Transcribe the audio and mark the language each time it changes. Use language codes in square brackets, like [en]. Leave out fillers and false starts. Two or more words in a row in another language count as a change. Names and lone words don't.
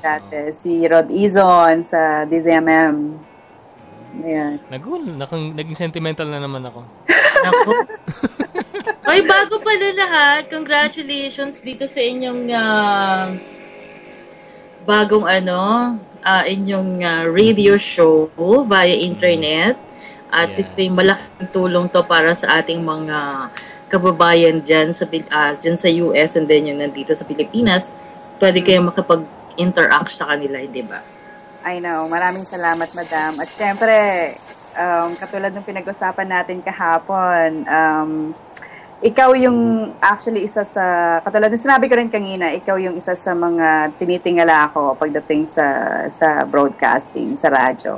[tl] Dati. Si Rod Izon sa DZMM. Ayan. Naging sentimental na naman ako. Ako. Ay, bago pala lahat, congratulations dito sa inyong bagong inyong [en] radio show via internet. [tl] At ito yung malaking tulong to para sa ating mga kababayan dyan sa US [en] and then [tl] yung nandito sa Pilipinas. Pwede kayong makapag-interact sa kanila, di ba? [en] I know. [tl] Maraming salamat, Madam. At syempre, katulad ng pinag-usapan natin kahapon, ikaw yung actually isa sa, katulad ng sinabi ko rin kanina, ikaw yung isa sa mga tinitingala ako pagdating sa broadcasting, sa radyo.